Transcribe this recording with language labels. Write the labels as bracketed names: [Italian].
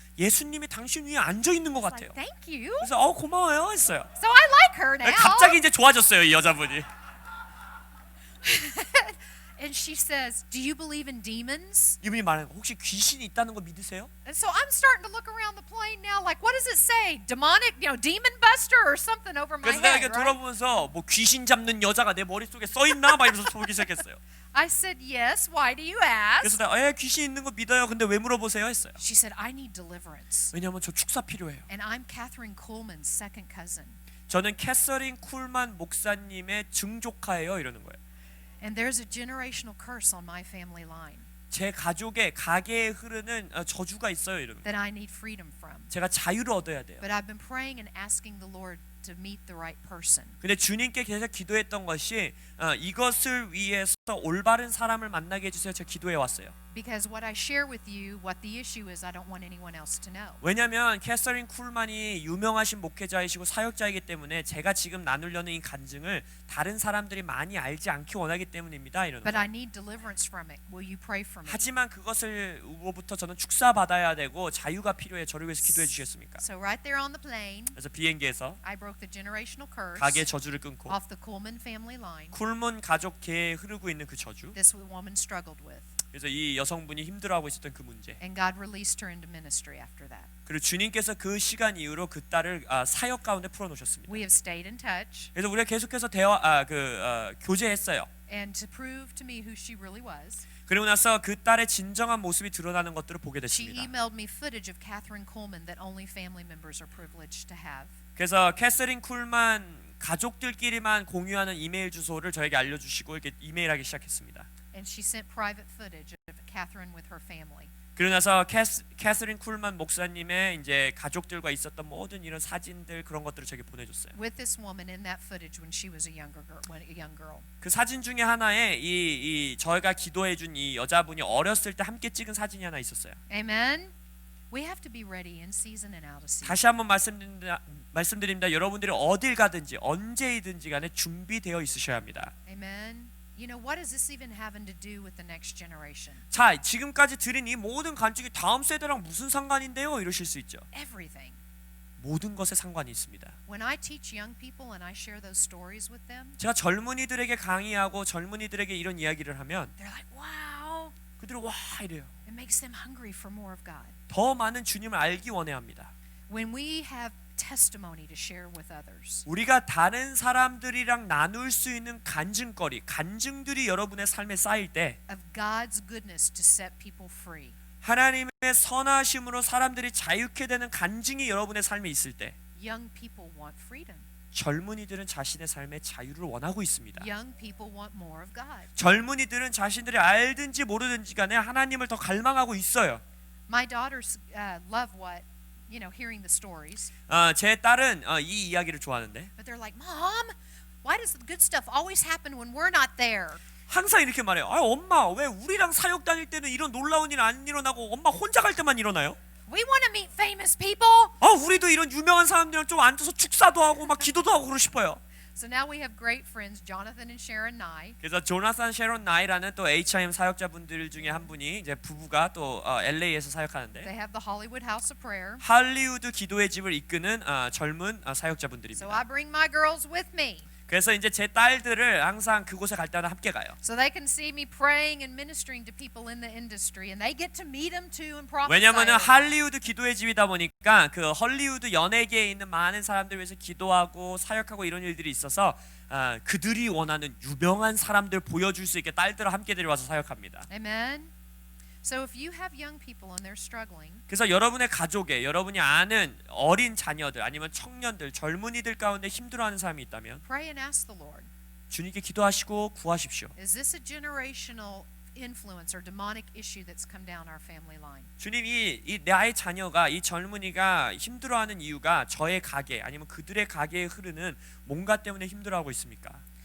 [Korean] 예수님이 당신 위에 앉아 있는 것 [English] I was [Korean] 같아요. [English] like, "Thank you." [Korean] 그래서 고마워요 했어요. [English] So I like her now. [Korean] 갑자기 이제 좋아졌어요 이 여자분이. [English] And she says, "Do you believe in demons?" [Korean] 이분이 말하는 거 혹시 귀신이 있다는 거 믿으세요? [English] And so I'm starting to look around the plane now, like, what does it say? Demonic, demon buster or something over my [Korean] 그래서 내가 [English] head, [Korean] 돌아보면서 뭐 귀신 잡는 여자가 내 머릿속에 써 있나 막 이러면서 보기 시작했어요. [English] I said, "Yes." Why do you ask? [Korean] 그래서 내가 귀신 있는 거 믿어요. 근데 왜 물어보세요 했어요. [English] She said, "I need deliverance." [Korean] 왜냐하면 저 축사 필요해요. [English] And I'm Catherine Coleman's second cousin. [Korean] 저는 캐서린 쿨만 목사님의 증조카예요 이러는 거예요. [English] And there's a generational curse on my family line [Korean] 제 가족의 가게에 흐르는 저주가 있어요 이러는 거예요. [English] that I need freedom from. [Korean] 제가 자유를 얻어야 돼요. [English] But I've been praying and asking the Lord to meet the right person. [Korean] 근데 주님께 계속 기도했던 것이 이것을 위해서 올바른 사람을 만나게 해주세요. 제가 기도해 왔어요. [English] Because what I share with you, what the issue is, I don't want anyone else to know. [Korean] 왜냐하면 캐서린 쿨만이 유명하신 목회자이시고 사역자이기 때문에 제가 지금 나누려는 이 간증을 다른 사람들이 많이 알지 않기 원하기 때문입니다. 이러는 [English] But [Korean] 거예요. [English] I need deliverance from it. Will you pray for me? [Korean] 하지만 그것을로부터 저는 축사 받아야 되고 자유가 필요해. 저를 위해서 기도해 주시겠습니까? [English] So right there on the plane, [Korean] 그래서 비행기에서 [English] I broke the generational curse [Korean] 가게 저주를 끊고 [English] off the Coleman family line [Korean] 쿨문 가족계에 흐르고 있는 그 저주. [English] this woman struggled with. [Korean] 그래서 이 여성분이 힘들어하고 있었던 그 문제. [English] And God released her into ministry after that. [Korean] 그리고 주님께서 그 시간 이후로 그 딸을 사역 가운데 풀어놓으셨습니다. [English] We have stayed in touch. [Korean] 그래서 우리가 계속해서 교제했어요. [English] And to prove to me who she really was, [Korean] 그리고 나서 그 딸의 진정한 모습이 드러나는 것들을 보게 [English] she [Korean] 됐습니다. [English] emailed me footage of Catherine Coleman that only family members are privileged to have. [Korean] 그래서 캐서린 쿨만 가족들끼리만 공유하는 이메일 주소를 저에게 알려주시고 이렇게 이메일하기 시작했습니다. [English] And she sent private footage of Catherine with her family. [Korean] 그러고 나서 캐서린 쿨만 목사님의 이제 가족들과 있었던 모든 이런 사진들 그런 것들을 저에게 보내줬어요. [English] With this woman in that footage when she was a young girl. [Korean] 그 사진 중에 하나에 이 저희가 기도해준 이 여자분이 어렸을 때 함께 찍은 사진이 하나 있었어요. [English] Amen. We have to be ready in season and out of season. [Korean] 다시 한번 말씀드립니다. 여러분들이 어딜 가든지 언제이든지 간에 준비되어 있으셔야 합니다. [English] Amen. You know, what does this even having to do with the next generation? [Korean] 자, 지금까지 드린 이 모든 간증이 다음 세대랑 무슨 상관인데요? 이러실 수 있죠. [English] Everything. [Korean] 모든 것에 상관이 있습니다. [English] When I teach young people and I share those stories with them, [Korean] 제가 젊은이들에게 강의하고 젊은이들에게 이런 이야기를 하면 [English] they're like, "Wow." [Korean] 그들은 와 이래요. [English] It makes them hungry for more of God. [Korean] 더 많은 주님을 알기 원해합니다. [English] When we have testimony to share with others, [Korean] 우리가 다른 사람들이랑 나눌 수 있는 간증들이 여러분의 삶에 쌓일 때 [English] of God's goodness to set people free, [Korean] 하나님의 선하심으로 사람들이 자유케 되는 간증이 여러분의 삶에 있을 때 [English] young people want freedom. [Korean] 젊은이들은 자신의 삶의 자유를 원하고 있습니다. [English] Young people want more of God. [Korean] 젊은이들은 자신들이 알든지 모르든지 간에 하나님을 더 갈망하고 있어요. [English] My daughters love hearing the stories. [Korean] 제 딸은 이 이야기를 좋아하는데 [English] But they're like, "Mom, why does the good stuff always happen when we're not there?" [Korean] 항상 이렇게 말해요. 엄마 왜 우리랑 사역 다닐 때는 이런 놀라운 일 안 일어나고 엄마 혼자 갈 때만 일어나요? [English] We want to meet famous people. [Korean] 우리도 이런 유명한 사람들이랑 좀 앉아서 축사도 하고 막 기도도 하고 그러고 싶어요. [English] So now we have great friends, Jonathan and Sharon Nye. [Korean] 그래서 조나산 셰론 나이라는 또 HIM 사역자분들 중에 한 분이 이제 부부가 또 LA에서 사역하는데 [English] They have the Hollywood House of Prayer. [Korean] 할리우드 기도의 집을 이끄는 젊은 [English] So [Korean] 사역자분들입니다. [English] I bring my girls with me. [Korean] 그래서 이제 제 딸들을 항상 그곳에 갈 때마다 함께 가요. [English] So they can see me praying and ministering to people in the industry, and they get to meet them too and prophesy. [Korean] 왜냐면은 할리우드 기도의 집이다 보니까 그 헐리우드 연예계에 있는 많은 사람들 위해서 기도하고 사역하고 이런 일들이 있어서 그들이 원하는 유명한 사람들 보여줄 수 있게 딸들을 함께 데려와서 사역합니다. [English] Amen. So if you have young people and they're struggling, [Korean] 그래서 여러분의 가족에 여러분이 아는 어린 자녀들 아니면 청년들 젊은이들 가운데 힘들어하는 사람이 있다면 [English] pray and ask the Lord, [Korean] 주님께 기도하시고 구하십시오. [English] is this a generational influence or demonic issue that's come down our family line? [Korean] 주님이 이 나의 자녀가 이 젊은이가 힘들어하는 이유가 저의 가게 아니면 그들의 가게에 흐르는 뭔가 때문에 힘들어하고 있습니까?